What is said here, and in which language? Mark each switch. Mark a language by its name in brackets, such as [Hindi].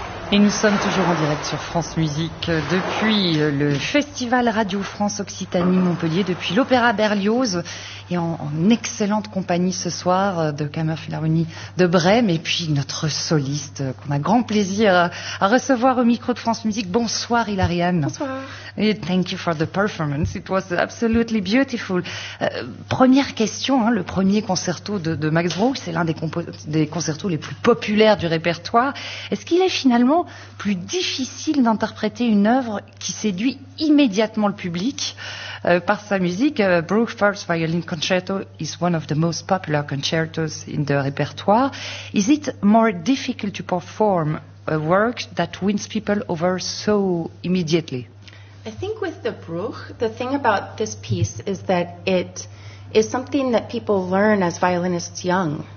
[French] Et nous sommes toujours en direct sur France Musique depuis le Festival Radio France Occitanie Montpellier, depuis l'Opéra Berlioz, et en excellente compagnie ce soir de Kammerphilharmonie de Brême, et puis notre soliste qu'on a grand plaisir à recevoir au micro de France Musique. Bonsoir Hilarion. Bonsoir. [English] And thank you for the performance, it was absolutely beautiful. [French] Première question, le premier concerto de Max Bruch, c'est l'un des concertos les plus populaires du répertoire. Est-ce qu'il est finalement plus difficile d'interpréter une œuvre qui séduit immédiatement le public par sa musique? [English] Bruch's First Violin Concerto is one of the most popular concertos in the repertoire. Is it more difficult to perform a work that wins people over so immediately? I think with the Bruch, the thing about this piece is that it is something that people learn as violinists young.